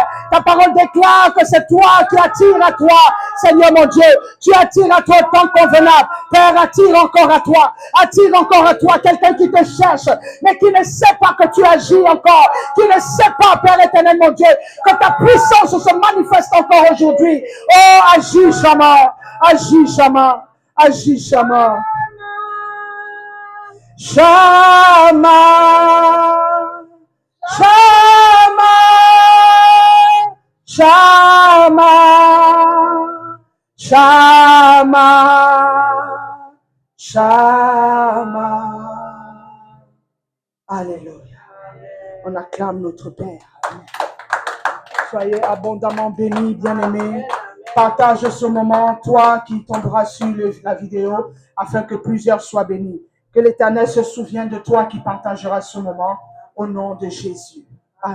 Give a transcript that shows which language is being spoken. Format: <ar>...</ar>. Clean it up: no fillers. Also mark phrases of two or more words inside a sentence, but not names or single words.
<fr>Ta parole déclare que c'est toi qui attires à toi, Seigneur mon Dieu. Tu attires à toi au temps convenable. Père, attire encore à toi. Attire encore à toi quelqu'un qui te cherche, mais qui ne sait pas que tu agis encore. Qui ne sait pas, Père éternel, mon Dieu, que ta puissance se manifeste encore aujourd'hui. Oh, agis, Shama. Agis, Shama. Agis, Shama. Shama. Shama. Shama. Shama. Shama. Alléluia. On acclame notre Père. Soyez abondamment bénis, bien-aimés. Partage ce moment, toi qui tomberas sur la vidéo, afin que plusieurs soient bénis. Que l'Éternel se souvienne de toi qui partageras ce moment au nom de Jésus.</fr>